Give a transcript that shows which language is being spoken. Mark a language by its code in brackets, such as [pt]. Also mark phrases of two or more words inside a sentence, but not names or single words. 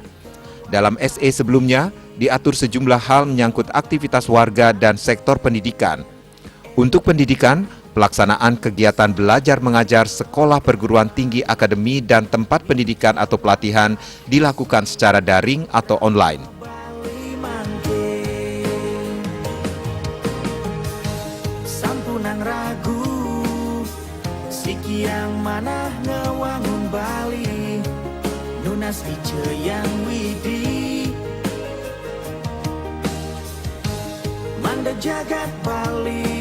[id] Dalam SE sebelumnya, diatur sejumlah hal menyangkut aktivitas warga dan sektor pendidikan. Untuk pendidikan, pelaksanaan kegiatan belajar mengajar sekolah perguruan tinggi, akademi, dan tempat pendidikan atau pelatihan dilakukan secara daring atau online. [ban] Sampunang ragu, sikiang manah ngewangun Bali, nunas yang widi, manda jagat Bali.